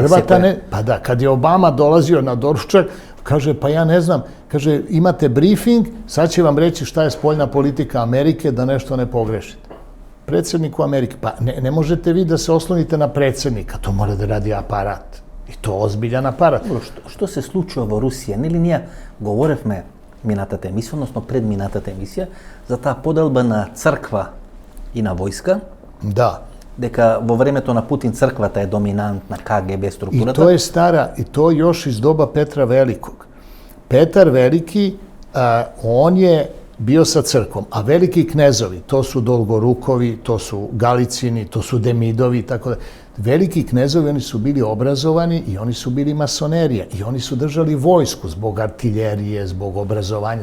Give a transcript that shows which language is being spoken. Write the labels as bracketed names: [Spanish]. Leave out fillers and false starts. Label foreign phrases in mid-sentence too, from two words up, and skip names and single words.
[Serbian] Pa da, kad je Obama dolazio na doručak, kaže, pa ja ne znam, kaže, imate briefing, sad će vam reći šta je spoljna politika Amerike, da nešto ne pogrešite. Predsjedniku Amerike, pa ne možete vi da se oslonite na predsjednika, to mora da radi aparat. I to ozbiljan aparat. [Macedonian] Što se случува во Русија? Нели ние говоревме минатата емисија, односно пред минатата емисија, за таа поделба на црква и на војска? Да. Дека во времето на Путин црквата е доминантна, КГБ структурата. [Serbian] I to je stara, i to još iz doba Petra Velikog. Petar Veliki, on je bio sa crkvom, a veliki knezovi, to su Dolgorukovi, to su Galicini, to su Demidovi, tako da. Veliki knezovi, oni su bili obrazovani i oni su bili masonerija i oni su držali vojsku zbog artiljerije, zbog obrazovanja.